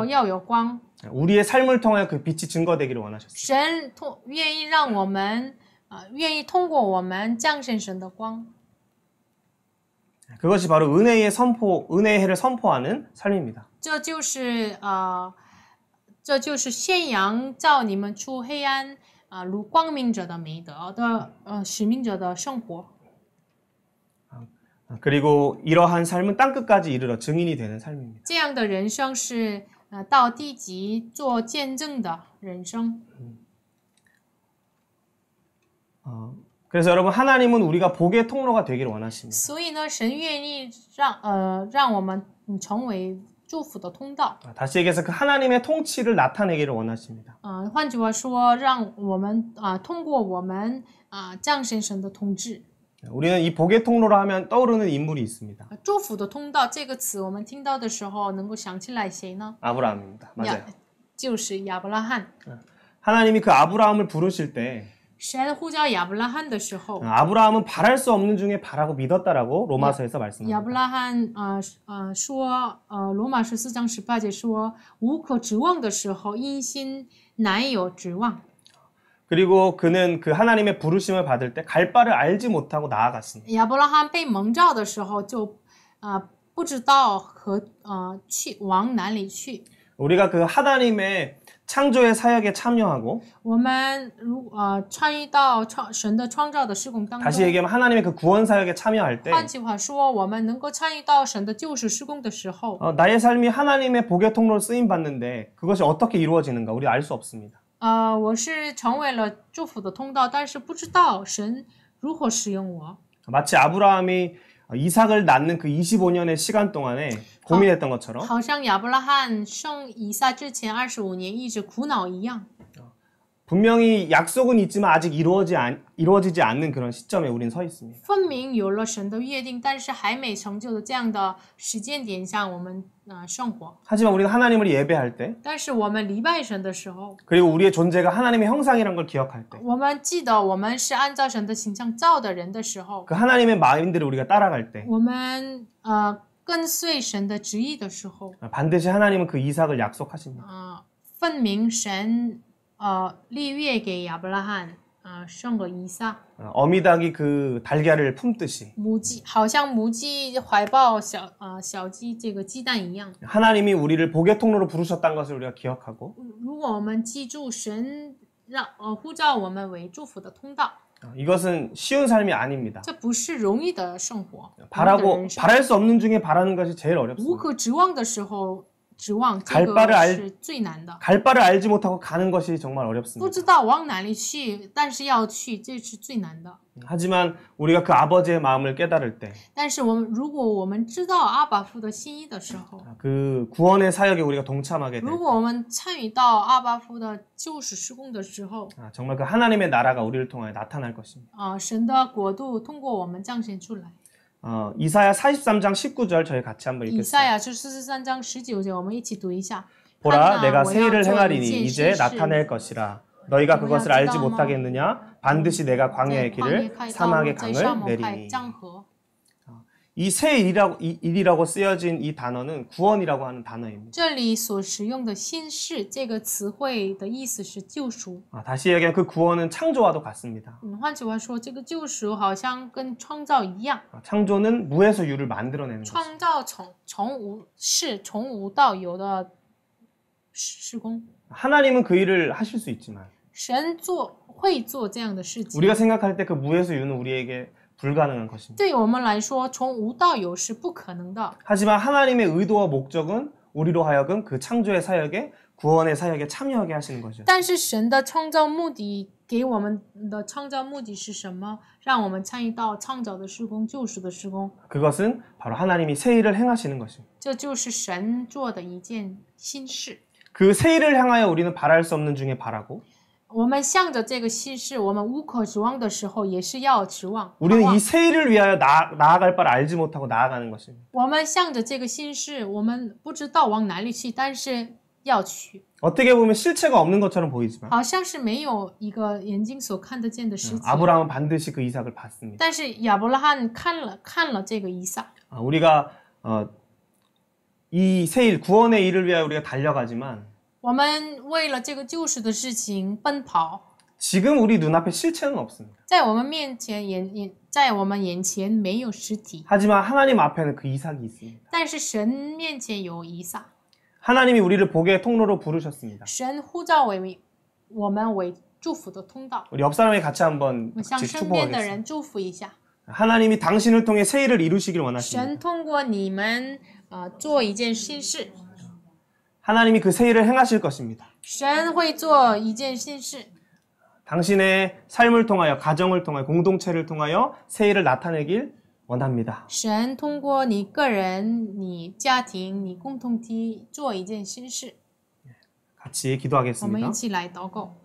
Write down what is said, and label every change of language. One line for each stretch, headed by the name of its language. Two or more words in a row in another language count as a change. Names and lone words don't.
Korean: 것처럼
Chinese: 要有光。
Korean: 우리의 삶을 통하여 그 빛이 증거되기를 원하셨습니다.
Chinese: 神愿意让我们愿意通过我们彰显神的光。
Korean: 그것이 바로 은혜의 해를 선포하는 삶입니다.
Chinese: 这就是宣扬照你们出黑暗如光明者的美德的使命者的生活。
Korean: 그리고 이러한 삶은 땅끝까지 이르러 증인이 되는 삶입니다.
Chinese: 这样的人生是到地极做见证的人生。
Korean: 그래서 여러분 하나님은 우리가 복의 통로가 되기를 원하십니다.
Chinese: 所以呢，神愿意让我们成为祝福的通道。
Korean: 다시 얘기해서 그 하나님의 통치를 나타내기를 원하십니다.
Chinese: 换句话说，让我们通过我们彰显神的统治。
Korean: 우리는 이 복의 통로로 하면 떠오르는 인물이 있습니다.
Chinese: 祝福的通道这个词，我们听到的时候能够想起来谁呢？
Korean: 아브라함입니다. 맞아요.
Chinese: 就是亚伯拉罕。
Korean: 하나님이 그 아브라함을 부르실 때
Chinese: 神呼叫亚伯拉罕的时候，
Korean: 아브라함은 바랄 수 없는 중에 바라고 믿었다라고 로마서에서
Chinese: 亚
Korean: 말씀합니다.
Chinese: 伯拉罕说罗马14章18节说无可指望的时候因心难有指望。
Korean: 그리고 그는 그 하나님의 부르심을 받을 때 갈 바를 알지 못하고 나아갔습니다.
Chinese: 亚伯拉罕被蒙召的时候就不知道往哪里去。
Korean: 우리가 그 하나님의 창조의 사역에 참여하고
Chinese: 我们参与到神的创造的事工当
Korean: 다시
Chinese: 中。
Korean: 얘기하면 하나님의 그 구원 사역에 참여할 때
Chinese: 换句话说，我们能够参与到神的救赎事工的时候，
Korean: 나의 삶이 하나님의 복의 통로로 쓰임 받는데 그것이 어떻게 이루어지는가 우리 알 수 없습니다.
Chinese: 我是成为了祝福的通道，但是不知道神如何使用我。
Korean: 마치 아브라함이 이삭을 낳는 그 25년의 시간 동안에 고민했던 것처럼
Chinese: 好像亚伯拉罕生以撒之前25年一直苦恼一样。
Korean: 분명히 약속은 있지만 아직 이루어지지 않는 그런 시점에 우린 서 있습니다.
Chinese: 分明有了神的约定，但是还没成就的这样的时间点上，我们生活。
Korean: 하지만 우리가 하나님을 예배할 때
Chinese: 但是我们礼拜神的时候，
Korean: 그리고 우리의 존재가 하나님의 형상이란 걸 기억할 때
Chinese: 我们记得我们是按照神的形象造的人的时候，
Korean: 그 하나님의 마음들을 우리가 따라갈 때
Chinese: 我们跟随神的旨意的时候，
Korean: 반드시 하나님은 그 이삭을 약속하십니다.
Chinese: 分明神立约给亚伯拉罕生了以撒。
Korean: 어미닭이 그 달걀을 품듯이
Chinese: 母鸡好像母鸡怀抱小鸡这个鸡蛋一样。
Korean: 하나님이 우리를 복의 통로로 부르셨다는 것을 우리가 기억하고
Chinese: 如果我们记住神呼召我们为祝福的通道，
Korean: 이것은 쉬운 삶이 아닙니다.
Chinese: 这不是容易的生活。
Korean: 바랄 수 없는 중에 바라는 것이 제일
Chinese: 无
Korean: 어렵습니다.
Chinese: 可指望的时候指望，这
Korean: 갈 바를
Chinese: 个
Korean: 알
Chinese: 是最难的。
Korean: 갈 바를 알지 못하고 가는 것이 정말
Chinese: 不
Korean: 어렵습니다.
Chinese: 知道往哪里去，但是要去，这是最难的。
Korean: 하지만 우리가 그 아버지의 마음을 깨달을 때
Chinese: 但是如果我们知道阿爸父的心意的时候，
Korean: 그 구원의 사역에 우리가 동참하게 될
Chinese: 如果我们参与到阿爸父的救赎事工的时候，
Korean: 정말 그 하나님의 나라가 우리를 통하여 나타날 것입니다.
Chinese: 神的国度通过我们彰显出来。
Korean: 이사야 43장 19절 저희 같이 한번
Chinese: 以
Korean: 읽겠습니다.
Chinese: 赛亚是43章19节，我们一起读一下。
Korean: 보라 내가
Chinese: 看哪，
Korean: 새 일을
Chinese: 我要做一
Korean: 행하리니
Chinese: 件
Korean: 이제
Chinese: 新事，
Korean: 나타낼 것이라. 너희가 그것을 알지 뭐야, 못하겠느냐? 반드시 내가 광야의
Chinese: 在旷野
Korean: 길을
Chinese: 开道路，
Korean: 사막의
Chinese: 在沙
Korean: 강을
Chinese: 漠开
Korean: 내리니.
Chinese: 江河。
Korean: 이 새 일이라고 쓰여진 이 단어는 구원이라고 하는 단어입니다.
Chinese: 这里所使用的新事这个词汇的意思是救赎。
Korean: 다시 얘기하면 그 구원은 창조와도 같습니다.
Chinese: 换句话说，这个救赎好像跟创造一样，
Korean: 창조는 무에서 유를 만들어내는 것입니다.
Chinese: 创造从无到有的施工。
Korean: 하나님은 그 일을 하실 수 있지만
Chinese: 神会做这样的事情。
Korean: 우리가 생각할 때 그 무에서 유는 우리에게 불가능한 것입니다.
Chinese: 对我们来说，从无到有是不可能的。
Korean: 하지만 하나님의 의도와 목적은 우리로 하여금 그 창조의 사역에 구원의 사역에 참여하게 하시는 거죠.
Chinese: 但是神的创造目的给我们的创造目的是什么？让我们参与到创造的施工、救赎的施工。
Korean: 그것은 바로 하나님이 새 일을 행하시는 것입니다.
Chinese: 这就是神做的一件新事。
Korean: 그 새 일을 향하여 우리는 바랄 수 없는 중에 바라고
Chinese: 我们向着这个新事，我们无可指望的时候，也是要指望。
Korean: 우리는 이 새 일을 위하여 나아갈 바를 알지 못하고 나아가는 것입니다.
Chinese: 我们向着这个新事，我们不知道往哪里去，但是要去。
Korean: 어떻게 보면 실체가 없는 것처럼 보이지만
Chinese: 好像是没有一个眼睛所看得见的事情。
Korean: 아브라함은 반드시 그 이삭을 봤습니다.
Chinese: 但是亚伯拉罕看了这个以撒。
Korean: 우리가 이 새 일, 구원의 일을 위하여 우리가 달려가지만
Chinese: 我们为了这个救赎的事情奔跑，
Korean: 지금 우리 눈앞에 실체는 없습니다.
Chinese: 在我们面前在我们眼前没有实体，
Korean: 하지만 하나님 앞에는 그 이삭이 있습니다.
Chinese: 但是神面前有以撒。
Korean: 하나님이 우리를 복의 통로로 부르셨습니다.
Chinese: 神呼召我们为祝福的通道。
Korean: 우리 옆 사람에게 같이 한번
Chinese: 我向
Korean: 같이
Chinese: 身边的
Korean: 축복하겠습니다.
Chinese: 人祝福一下，
Korean: 하나님이 당신을 통해 새 일을 이루시길 원하십니다.
Chinese: 神通过你们做一件新事，
Korean: 하나님이 그 새 일을 행하실 것입니다.
Chinese: 神会做一件新事。
Korean: 당신의 삶을 통하여, 가정을 통하여, 공동체를 통하여 새 일을 나타내길 원합니다.
Chinese: 神通过你个人、你家庭、你共同体做一件新事。
Korean: 같이
Chinese: 我们
Korean: 기도하겠습니다.
Chinese: 一起来祷告。